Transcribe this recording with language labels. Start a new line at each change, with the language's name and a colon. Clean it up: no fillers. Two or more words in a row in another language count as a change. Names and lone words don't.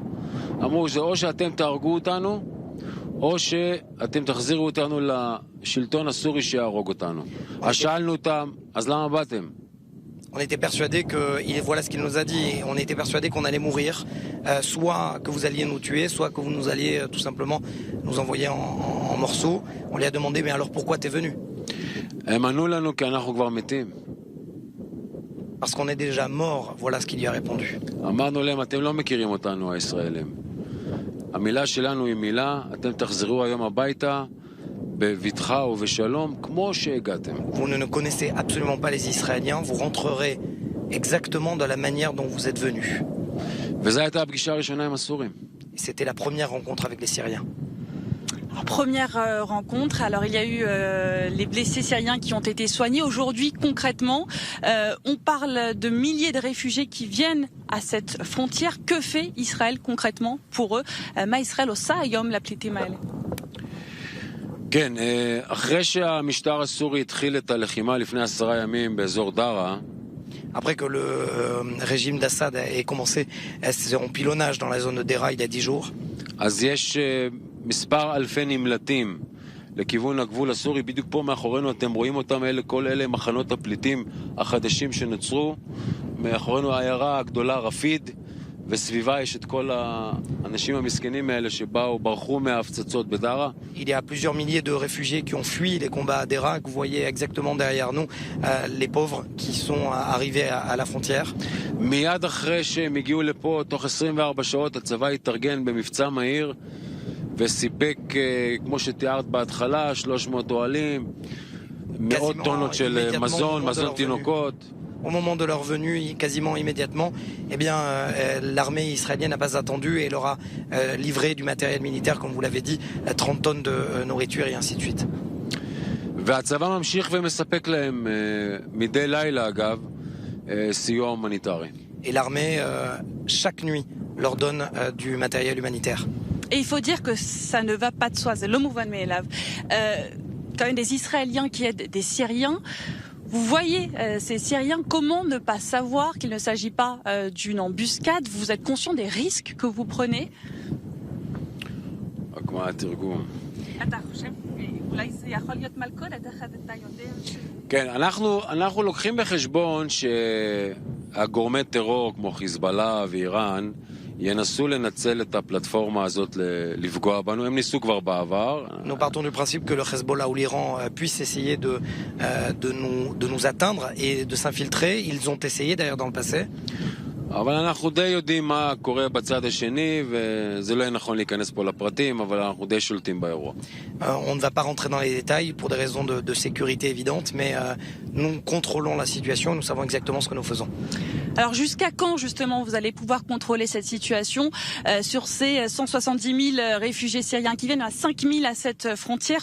Hebrew: אמרו זה או שאתם תהרגו אותנו, או שאתם תחזירו אותנו לשלטון הסורי שיהרוג אותנו. אז שאלנו אותם, אז למה באתם?
French: On était persuadés que, voilà ce qu'il nous a dit, on était persuadés qu'on allait mourir, soit que vous alliez nous tuer, soit que vous nous alliez tout simplement nous envoyer en morceaux. On lui a demandé, mais alors pourquoi t'es venu?
Hebrew: הם ענו לנו כי אנחנו כבר מתים.
French: Parce qu'on est déjà mort, voilà ce qu'il lui a répondu.
Hebrew: אמרנו להם, אתם לא מכירים אותנו הישראלים. המילה שלנו היא מילה, אתם תחזרו היום הביתה בבטחה ובשלום כמו שהגעתם.
French: Vous ne connaissez absolument pas les Israéliens, vous rentrerez exactement de la manière dont vous êtes venus.
Hebrew: וזו הייתה הפגישה הראשונה עם הסורים.
French: C'était la première rencontre avec les Syriens. Première rencontre, alors il y a eu les blessés syriens qui ont été soignés. Aujourd'hui, concrètement, on parle de milliers de réfugiés qui viennent à cette frontière. Que fait Israël concrètement pour eux?
Hebrew: Ma Israël עושה היום לפליטים האלה. כן, אחרי שהמשטר הסורי התחיל את הלחימה לפני 10 ימים באזור דארה,
French: Après que le régime d'Assad ait commencé son pilonnage dans la zone de Dera il y a 10 jours,
Hebrew: אז יש מספר אלפי נמלטים לכיוון הגבול הסורי. בדיוק פה מאחורינו אתם רואים אותם, כל אלה מחנות הפליטים החדשים שנוצרו. מאחורינו העיירה הגדולה רפיד, וסביבה יש את כל האנשים המסכנים האלה שבאו, ברחו מההפצצות בדארה.
French: il y a plusieurs milliers de réfugiés qui ont fui les combats à Dera, que vous voyez exactement derrière nous, les pauvres qui sont arrivés à la frontière.
Hebrew: מיד אחרי שהם הגיעו לפה, תוך 24 שעות הצבא התארגן במבצע מהיר וסיפק, כמו שתיארת בהתחלה, 300 אוהלים, מאות טונות של מזון, מזון תינוקות.
French: Au moment de leur venue, quasiment immédiatement, eh bien, l'armée israélienne n'a pas attendu et leur a livré du matériel militaire, comme vous l'avez dit, 30 tonnes de nourriture et ainsi de suite.
Hebrew: והצבא ממשיך ומספק להם מדי לילה, אגב, סיוע הומניטרי.
French: Et l'armée, chaque nuit, leur donne du matériel humanitaire. Et il faut dire que ça ne va pas de soi, c'est le mouvement de Me'elav. Quand même des Israéliens qui aident des Syriens. Vous voyez ces Syriens, comment ne pas savoir qu'il ne s'agit pas d'une embuscade? Vous êtes conscient des risques que vous prenez?
Hebrew: כן, אנחנו לוקחים בחשבון שהגורמי טרור כמו חיזבאללה ואיראן ינסו לנצל את הפלטפורמה הזאת לפגוע בנו. הם ניסו כבר בעבר.
French: Nous partons du principe que le Hezbollah ou l'Iran puissent essayer de nous atteindre et de s'infiltrer. Ils ont essayé d'ailleurs dans le passé.
Hebrew: אבל אנחנו די יודעים מה קורה בצד השני, וזה לא יהיה נכון להיכנס פה לפרטים, אבל אנחנו די שולטים באירוע.
French: On ne va pas rentrer dans les détails pour des raisons de sécurité évidentes, mais nous contrôlons la situation, nous savons exactement ce que nous faisons. Alors jusqu'à quand justement vous allez pouvoir contrôler cette situation sur ces 170 000 réfugiés syriens qui viennent à 5 000 à cette frontière?